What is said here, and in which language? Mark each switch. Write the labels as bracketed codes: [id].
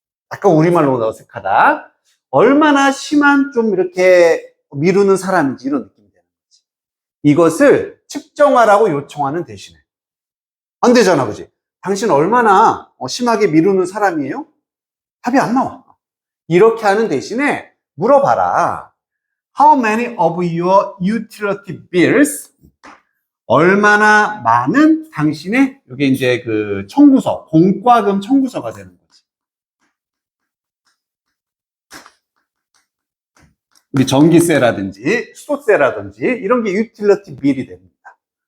[ko] 아까 우리말로 어색하다. 얼마나 심한 좀 이렇게 미루는 사람인지 이런 느낌이 되는 거지. 이것을 측정하라고 요청하는 대신에. 안 되잖아, 그지? 당신 얼마나 심하게 미루는 사람이에요? 답이 안 나와. 이렇게 하는 대신에 물어봐라. [en] How many of your utility bills? [ko] 얼마나 많은 당신의, 이게 이제 그 청구서, 공과금 청구서가 되는 거지. 우리 전기세라든지 수도세라든지 이런 게 유틸리티 빌이 됩니다.